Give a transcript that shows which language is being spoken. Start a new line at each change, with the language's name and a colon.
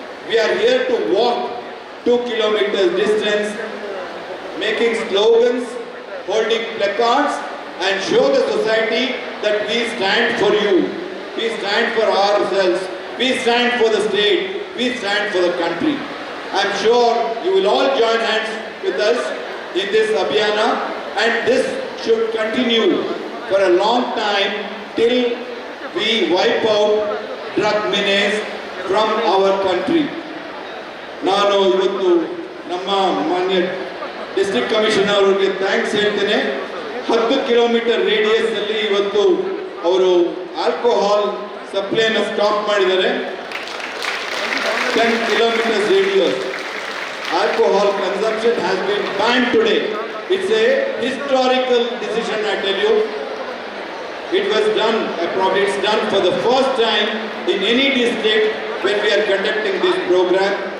English: We are here to walk 2 kilometers distance, making slogans, holding placards and show the society that we stand for you, we stand for ourselves, we stand for the state, we stand for the country. I am sure you will all join hands with us in this Abhiyana, and this should continue for a long time till we wipe out drug menace from our country.
Kannada: ನಾನು ಇವತ್ತು ನಮ್ಮ ಮಾನ್ಯ district commissioner ಅವರಿಗೆ thanks ಹೇಳ್ತೇನೆ. 10 kilometre radius ಅಲ್ಲಿ ಇವತ್ತು ಅವರು alcohol ಸಪ್ಲೈನ stop ಮಾಡಿದ್ದಾರೆ.
English: 10 kilometers radius. Alcohol consumption has been banned today. It's a historical decision, I tell you. It was done, probably it's done for the first time in any district when we are conducting this program.